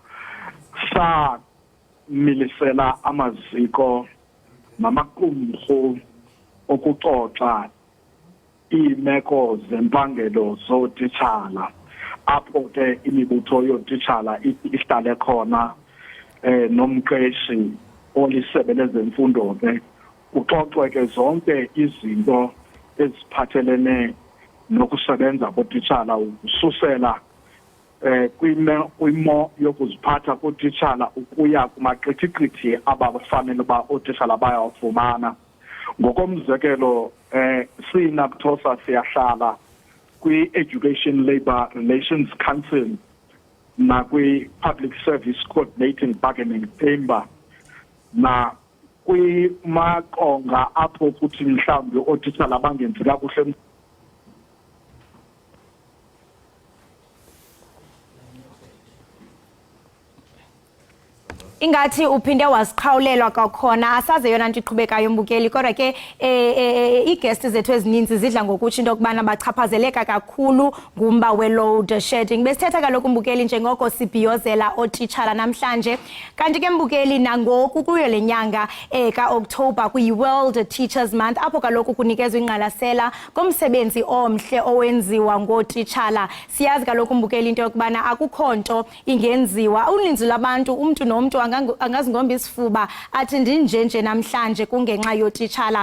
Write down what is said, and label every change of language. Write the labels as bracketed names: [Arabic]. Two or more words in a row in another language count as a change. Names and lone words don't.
[Xhosa] milisela amaziko namaqumrhu okuxoxa iimeko zempangelo zootitshala apho ke imibutho yootitshala ihlale khona nomqeshi olisebe lezemfundo ke kuxoxwe ke zonke izinto eziphathelene nokusebenza kootitshala ukususela kwimo yokuziphatha kootitshala ukuya kumaqithiqithi abafanele uba ootitshala bayawufumana. Ngokomzekelo sinabuthosa siyahlala kwi-Education Labour Relations Council nakwi-Public Service Coordinating Bargaining Chamber na kwimaqonga apho kuthi mhlawumbi ootitshala bangenzi kakuhle ingathi uphinde wasiqhawulelwa kwakhona asaze yona nto iqhubekayo mbukeli kodwa ke iiguest zethu ezininzi zidla ngokutsho into yokubana bachaphazeleka kakhulu ngumba we- [English] load shedding. [Xhosa] Besithetha kaloku mbukeli njengoko sibhiyozela ootitshala namhlanje, kanti ke mbukeli nangoku kuyo le nyanga ka-Okthobha kwi-World Teachers Month apho kaloku kunikezwa ingqalasela ngomsebenzi omhle owenziwa ngootitshala. Siyazi kaloku mbukeli into yokubana akukho nto ingenziwa, uninzi lwabantu umntu nomntu angazingomba isifuba athi ndinjenje namhlanje kungenxa yootitshala.